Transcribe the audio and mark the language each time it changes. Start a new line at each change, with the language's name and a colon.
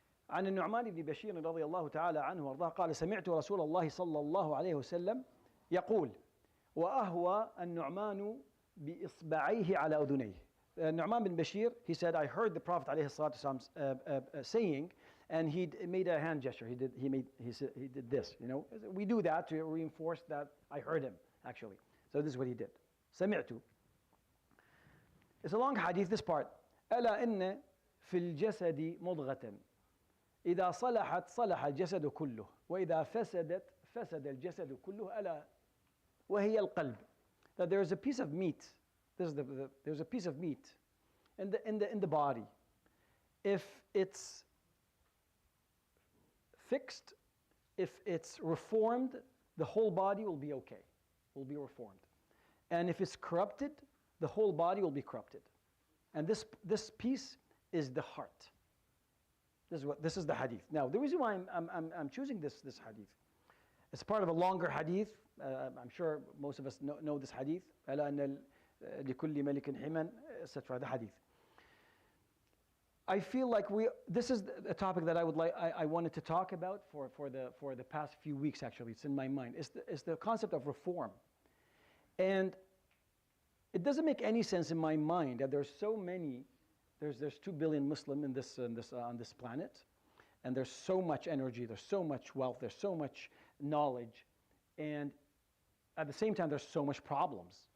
Arabic: عن النعمان بن بشير رضي الله تعالى عنه وارضاه قال سمعت رسول الله صلى الله عليه وسلم يقول وأهوى النعمان بإصبعيه على أذنيه.
English: Nu'man bin Bashir, he said, I heard the Prophet
Arabic: عليه الصلاة والسلام
English: saying, and he made a hand gesture. He did this. You know, we do that to reinforce that I heard him actually. So this is what he did. سمعت. It's a long hadith. This part.
Arabic: ألا إن في الجسد مضغة إذا صلحت صلح الجسد كله وإذا فسدت فسد الجسد كله ألا وهي القلب.
English: That there is a piece of meat. There's a piece of meat in the body. If it's fixed, if it's reformed, the whole body will be okay, will be reformed. And if it's corrupted, the whole body will be corrupted. And this piece is the heart. This is the hadith. Now, the reason why I'm choosing this hadith, it's part of a longer hadith. I'm sure most of us know this hadith.
Arabic: لكل ملك حما, etc.
English: The hadith. I feel like this is a topic that I wanted to talk about for the past few weeks. Actually, it's in my mind. It's the concept of reform, and it doesn't make any sense in my mind that there's so many. There's 2 billion Muslim on this planet, and there's so much energy, there's so much wealth, there's so much knowledge, and at the same time there's so much problems.